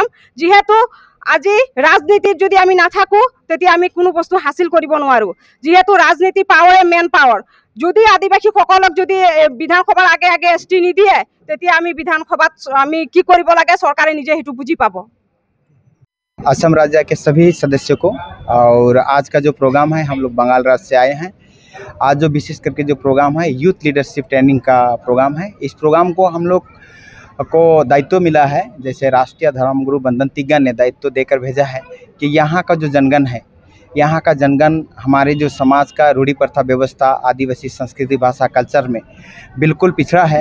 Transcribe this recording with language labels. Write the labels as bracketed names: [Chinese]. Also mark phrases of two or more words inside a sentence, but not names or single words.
[Assamese] যিহেতু আজি ৰাজনীতিত যদি আমি নাথাকোঁ, তেতিয়া আমি কোনো বস্তু হাসিল কৰিব নোৱাৰোঁ। যিহেতু ৰাজনীতি পাৱাৰে মেইন পাৱাৰ। যদি আদিবাসীসকলক যদি বিধানসভাৰ আগে আগে ST নিদিয়ে, তেতিয়া আমি বিধানসভাত আমি কি কৰিব লাগে চৰকাৰে নিজে সেইটো বুজি পাব। [Hindi] असम राज्य के सभी सदस्यों को, और आज का जो प्रोग्राम है, हम लोग बंगाल राज्य से आए हैं। आज जो विशेष करके जो प्रोग्राम है यूथ लीडरशिप ट्रेनिंग का प्रोग्राम है। इस प्रोग्राम को हम लोग को दायित्व मिला है, जैसे राष्ट्रीय धर्मगुरु बंधन तिग्गा ने दायित्व देकर भेजा है कि यहाँ का जो जनगण है, यहाँ का जनगण हमारे जो समाज का रूढ़ी प्रथा व्यवस्था, आदिवासी संस्कृति, भाषा, कल्चर में बिल्कुल पिछड़ा है।